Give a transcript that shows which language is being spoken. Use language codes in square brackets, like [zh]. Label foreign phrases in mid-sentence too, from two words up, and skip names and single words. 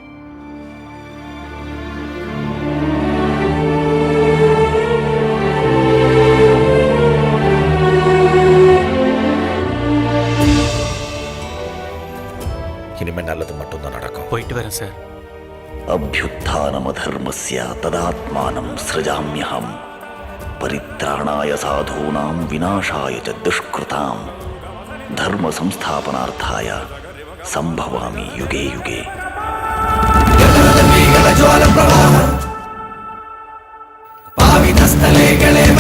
[ta] இனிமே நல்லது மட்டும்தான் நடக்கும். போயிட்டு வரேன் சார். [sa] अभ्युत्थानमधर्मस्य तदात्मानं सृजाम्यहम् परित्राणाय साधूनाम् विनाशाय च दुष्कृताम् धर्म संस्थापनार्थाय संभवामि युगे युगे. पावितस्थले